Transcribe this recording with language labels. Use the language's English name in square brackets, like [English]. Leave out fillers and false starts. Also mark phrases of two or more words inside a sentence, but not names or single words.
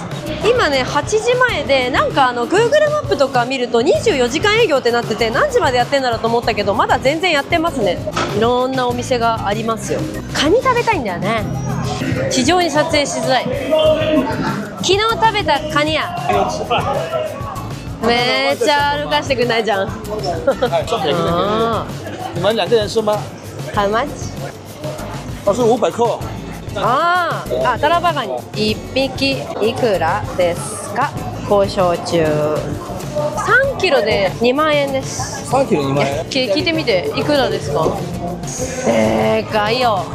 [Japanese] 今ね8時前で、なんかGoogle マップとか見ると24時間営業ってなってて、何時までやってんだろうと思ったけど、まだ全然やってますね。いろんなお店がありますよ。カニ食べたいんだよね。非常に撮影しづらい。昨日食べたカニや。めっちゃ歩かしてくんないじゃん。 [Chinese] 你们2个人是吗？ [English] How much？ [Chinese] 是500克。 [Japanese] タラバガニ1匹いくらですか？交渉中。3キロで2万円です。 3キロ2万円。聞いてみて、いくらですか？でかいよ。